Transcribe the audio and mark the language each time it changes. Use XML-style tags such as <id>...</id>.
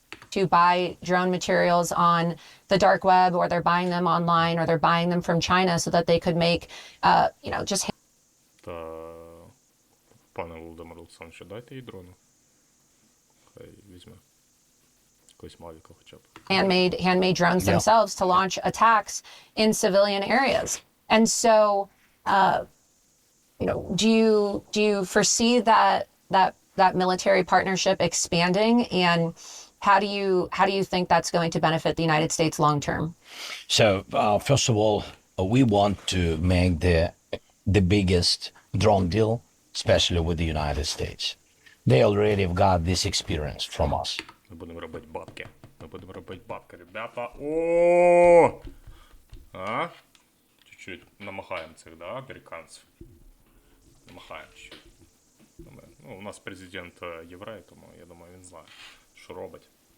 <en>to buy drone materials on the dark web, or they're buying them online, or they're buying them from China so that they could make, just</en> <uk>Та, пане Володимир Олександровичу, дайте їй дрону. Хай візьме. Якогось мавіка хоча б.</uk> <en>handmade drones themselves to launch attacks in civilian areas. And so, do you foresee that military partnership expanding, and how do you think that's going to benefit the United States long term? So, first of all, we want to make the biggest drone deal, especially with the United States. They already have got this experience from us.</en> <uk>Ми будемо робити бабки. Ми будемо робити бабки, ребята. О! А? Чуть-чуть намахаємо цих, да, американців. Намахаємо чуть-чуть. Ну, у нас президент єврей, тому я думаю, він знає, що робить.</uk>